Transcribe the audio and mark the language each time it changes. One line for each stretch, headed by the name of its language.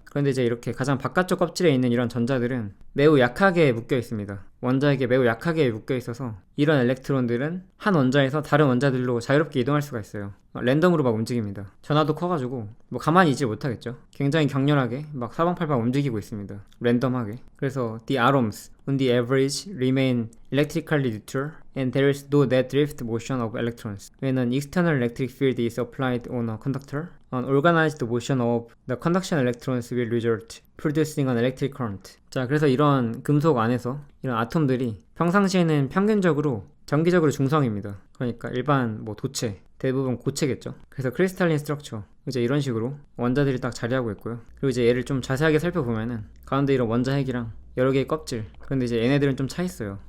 Korean: 그런데 이제 이렇게 가장 바깥쪽 껍질에 있는 이런 전자들은 매우 약하게 묶여 있습니다. 원자에게 매우 약하게 묶여 있어서 이런 엘렉트론들은 한 원자에서 다른 원자들로 자유롭게 이동할 수가 있어요. 랜덤으로 막 움직입니다. 전하도 커가지고 뭐 가만히 있지 못하겠죠. 굉장히 격렬하게 막 사방팔방 움직이고 있습니다. 랜덤하게. 그래서
English: the atoms on the average remain electrically neutral and there is no net drift motion of electrons. When an external electric field is applied on a conductor, an organized motion of the conduction electrons will result, producing an electric current.
Korean: 자, 그래서 이런 금속 안에서 이런 아톰들이 평상시에는 평균적으로 정기적으로 중성입니다. 그러니까 일반 뭐 도체, 대부분 고체겠죠. 그래서 크리스탈린 스트럭처, 이제 이런 식으로 원자들이 딱 자리하고 있고요. 그리고 이제 얘를 좀 자세하게 살펴보면은 가운데 이런 원자 핵이랑 여러 개의 껍질, 그런데 이제 얘네들은 좀 차 있어요.